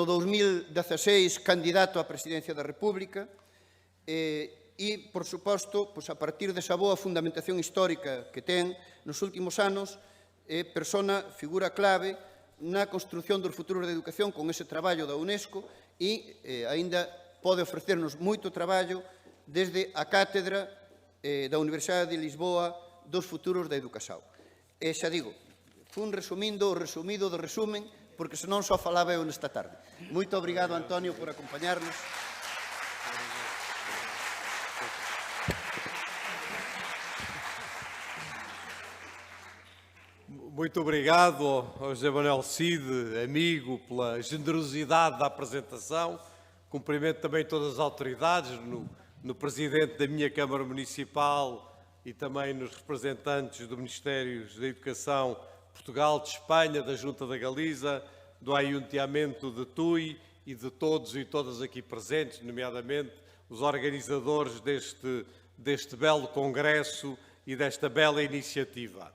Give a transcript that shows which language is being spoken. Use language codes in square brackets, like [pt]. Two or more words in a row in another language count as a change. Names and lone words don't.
[gl] 2016 candidato á presidencia da República, e, por suposto, a partir desa boa fundamentación histórica que ten nos últimos anos, é persona, figura clave na construción dos futuros da educación con ese traballo da UNESCO e aínda pode ofrecernos moito traballo desde a cátedra da Universidade de Lisboa dos futuros da educación. E xa digo, fun resumindo o resumido do resumen, porque senón só falaba eu nesta tarde. Moito obrigado, Antonio, por acompañarnos. [pt] Muito obrigado ao José Manuel Cid, amigo, pela generosidade da apresentação. Cumprimento também todas as autoridades, no Presidente da minha Câmara Municipal e também nos representantes do Ministério da Educação Portugal, de Espanha, da Junta da Galiza, do Ayuntamento de Tui e de todos e todas aqui presentes, nomeadamente os organizadores deste belo congresso e desta bela iniciativa.